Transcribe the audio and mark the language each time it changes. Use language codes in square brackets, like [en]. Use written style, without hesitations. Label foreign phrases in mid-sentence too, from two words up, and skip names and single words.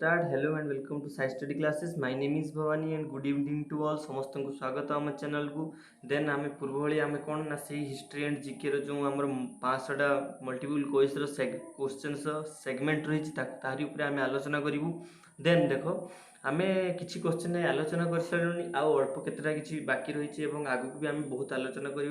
[en] hello and welcome to Sai Study Classes. My name is Bhavani and good evening to all. [or] ସମସ୍ତଙ୍କୁ ସ୍ୱାଗତ ଆମ ଚ୍ୟାନେଲକୁ। ଦେନ୍ ଆମେ ପୂର୍ବଭଳି ଆମେ କ'ଣ ନା ସେଇ [en] history and GK [or] ଯେଉଁ ଆମର 500ଟା [en] multiple choice questions segment [or] ରହିଛି ତାହାରି ଉପରେ ଆମେ ଆଲୋଚନା କରିବୁ। ଦେନ୍ ଦେଖ ଆମେ କିଛି କ୍ୱେଶ୍ଚନ୍ ଆଲୋଚନା କରିସାରିଲୁଣି, ଆଉ ଅଳ୍ପ କେତେଟା କିଛି ବାକି ରହିଛି ଏବଂ ଆଗକୁ ବି ଆମେ ବହୁତ ଆଲୋଚନା କରିବୁ।